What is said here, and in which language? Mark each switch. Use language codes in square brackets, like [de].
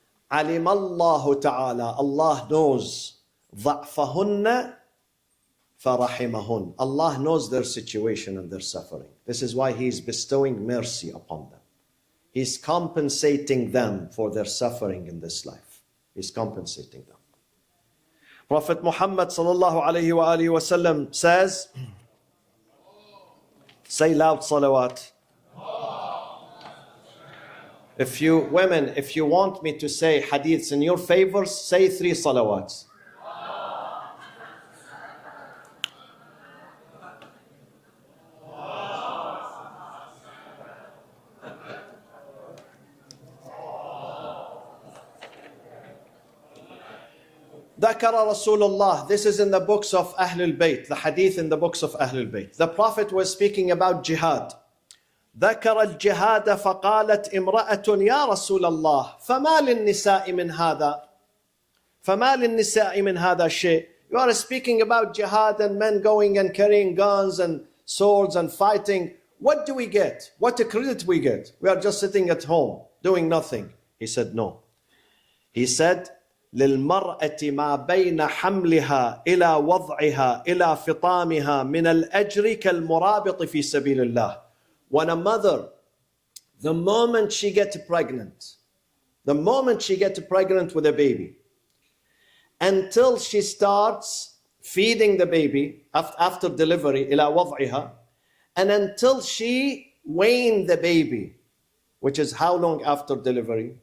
[ar] علم الله تعالى, [en] Allah knows [ar] ضعفهن فرحمهن. [en] Allah knows their situation and their suffering. This is why He is bestowing mercy upon them. He's compensating them for their suffering in this life. He's compensating them. Prophet Muhammad sallallahu alayhi wa alihi wasallam says, say loud salawat. If you women, if you want me to say hadiths in your favor, say 3 salawats. [ar] ذكر رسول الله. [en] This is in the books of Ahlul Bayt, the hadith in the books of Ahlul Bayt. The Prophet was speaking about jihad. [ar] ذكر الجهاد فقالت امرأة يا رسول الله فما للنساء من هذا فما للنساء من هذا الشيء. [en] You are speaking about jihad and men going and carrying guns and swords and fighting. What do we get? What credit we get? We are just sitting at home doing nothing. He said no. He said [ar] للمرأة ما بين حملها إلى وضعها إلى فطامها من الأجر كالمرابط في سبيل الله. [en] When a mother, the moment she gets pregnant with a baby, until she starts feeding the baby after delivery, [ar] إلى وضعها, [en] and until she wean the baby, which is how long after delivery?